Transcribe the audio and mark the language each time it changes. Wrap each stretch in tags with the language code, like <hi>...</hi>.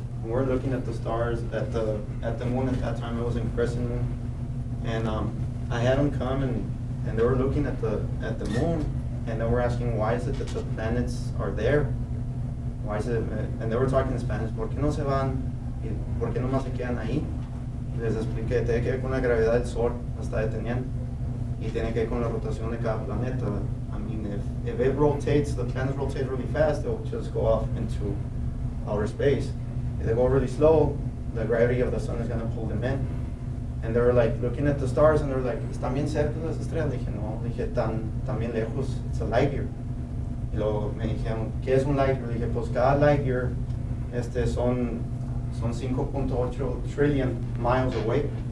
<en>And we're looking at the stars, at the moon. At that time, it was in crescent moon. And I had them come and they were looking at the moon, and they were asking, why is it that the planets are there? Why is it? And they were talking in Spanish.</en> <es>¿Por qué no se van? ¿Por qué nomás se quedan ahí? Les expliqué, tiene que ver con la gravedad del Sol, la está deteniendo, y tiene que ver con la rotación de cada planeta.</es> <en>I mean, if it rotates, the planets rotate really fast, they'll just go off into outer space. If they go really slow, the gravity of the sun is going to pull them in. And they were like looking at the stars, and they were like,</en> <es>¿están bien cerca las estrellas? Le dije, no, le dije, tan bien lejos,</es> <en>it's a light year.</en> <es>Y luego me dijeron, ¿qué es un light year? Le dije, pues cada light year son 5.8 trillion miles away.</es>